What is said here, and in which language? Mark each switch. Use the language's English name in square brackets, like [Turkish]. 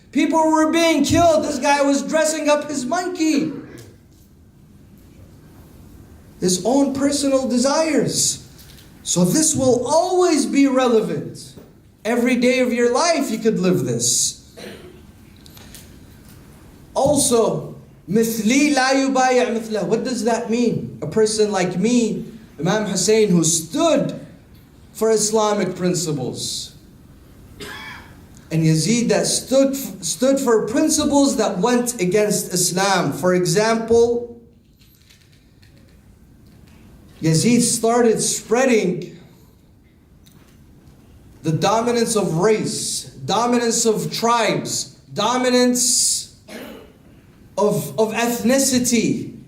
[English] People were being killed. This guy was dressing up his monkey. His own personal desires. So this will always be relevant. Every day of your life you could live this. Also, [Arabic] مثلي لا يبايع مثله. [English] What does that mean? A person like me, Imam Hussein, who stood for Islamic principles. And Yazid that stood for principles that went against Islam. For example, Yazid started spreading the dominance of race, dominance of tribes, dominance of ethnicity.